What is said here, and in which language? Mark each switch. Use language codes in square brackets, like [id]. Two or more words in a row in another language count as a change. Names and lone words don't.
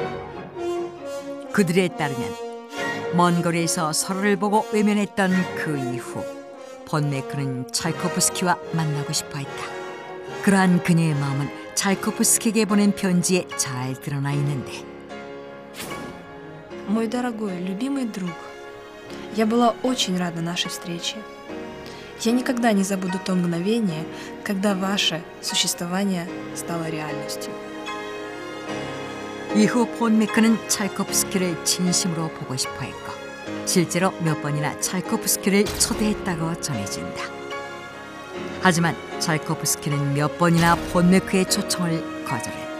[ko] 그들에 따르면 먼 거리에서 서로를 보고 외면했던 그 이후 본 메크는 차이코프스키와 만나고 싶어 했다. 그러한 그녀의 마음은 차이코프스키에게 보낸 편지에 잘 드러나 있는데, [ru] Мой дорогой, любимый друг, я была очень рада нашей встрече. Я никогда не забуду то мгновение, когда ваше существование стало реальностью. [ko] 이후 본 메크는 차이코프스키를 진심으로 보고 싶어 했고 실제로 몇 번이나 차이코프스키를 초대했다고 전해진다. 하지만 차이코프스키는 몇 번이나 본 메크의 초청을 거절했다.